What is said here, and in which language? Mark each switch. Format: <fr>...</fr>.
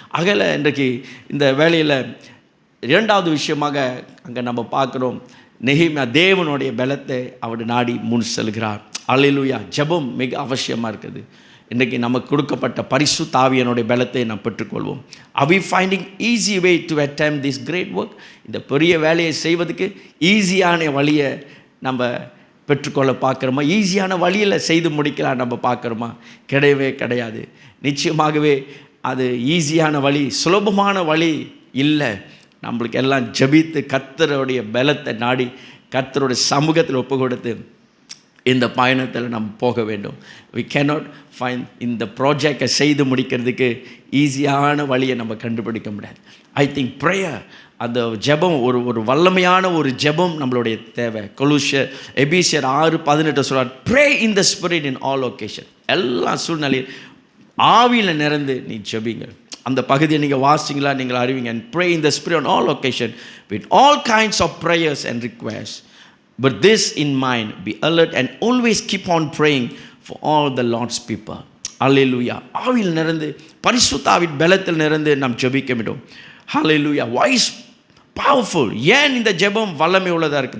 <ta>அகல இன்றைக்கு இந்த வேலையில் இரண்டாவது விஷயமாக அங்கே நம்ம பார்க்குறோம், நெகேமியா தேவனுடைய பலத்தை அவர் நாடி முன் செல்கிறார். அல்லேலூயா. ஜெபம் மிக அவசியமாக இருக்குது. இன்றைக்கி நமக்கு கொடுக்கப்பட்ட பரிசுத்த ஆவியானுடைய பலத்தை நாம் பெற்றுக்கொள்வோம்.</ta> <en>Are we finding easy way to attempt this great work?</en> <ta>இந்த பெரிய வேலையை செய்வதுக்கு ஈஸியான வழியை நம்ம பெற்றுக்கொள்ள பார்க்குறோமா? ஈஸியான வழியில் செய்து முடிக்கலாம் நம்ம பார்க்குறோமா? கிடையவே கிடையாது. நிச்சயமாகவே அது ஈஸியான வழி, சுலபமான வழி இல்லை. நம்மளுக்கு எல்லாம் ஜெபித்து கர்த்தருடைய பலத்தை நாடி கர்த்தருடைய சமூகத்தில் ஒப்பு கொடுத்து இந்த பயணத்தில் நம்ம போக வேண்டும்.</ta> <en>we cannot find</en> <ta>இந்த ப்ராஜெக்டை செய்து முடிக்கிறதுக்கு ஈஸியான வழியை நம்ம கண்டுபிடிக்க முடியாது.</ta> <en>I think prayer,</en> <ta>அந்த ஜெபம் ஒரு வல்லமையான ஒரு ஜெபம் நம்மளுடைய தேவை. எபேசியர் 6:18 சொல்றார்,</ta> <en>Pray in the spirit in all occasion.</en> <ta>எல்லா சூழ்நிலையும் ஆவியில் நிறந்து நீ ஜெபிங்க. அந்த பகுதியை நீங்கள் வாசிங்களா, நீங்கள் அறிவிங்க.</ta> <en>and pray in the spirit on all occasion with all kinds of prayers and requests, but this in mind, be alert and always keep on praying for all the Lord's people.</en> <ta>அல்லேலூயா. ஆவியில் நிறந்து, பரிசுத்த ஆவியின் பலத்தில் நிறந்து நாம் ஜெபிக்க வேண்டும். ஹல்லேலூயா.</ta> <en>why is powerful?</en> <ta>ஏன் இந்த ஜெபம் வல்லமை உள்ளதாக இருக்குது?</ta>